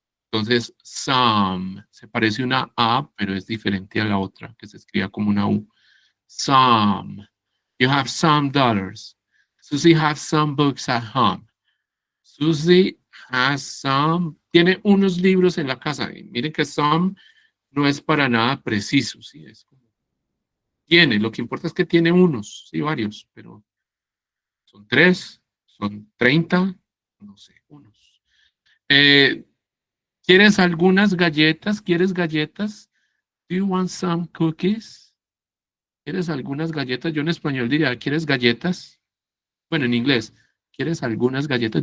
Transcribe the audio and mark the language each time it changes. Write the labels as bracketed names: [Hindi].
[Spanish] Entonces, some se parece a una A, pero es diferente a la otra, que se escribe como una U. [English] Some. You have some dollars. Susie has some books at home. Susie has some. [Spanish] Tiene unos libros en la casa. Y miren que some no es para nada preciso, ¿sí? Es como tiene, lo que importa es que tiene unos, sí, varios, pero son 3, son 30, no sé, unos. Eh, ¿Quieres algunas galletas? ¿Quieres galletas? [English] Do you want some cookies? [Spanish] ¿Quieres algunas galletas? Yo en español diría, ¿quieres galletas? Bueno, en inglés, ¿quieres algunas galletas?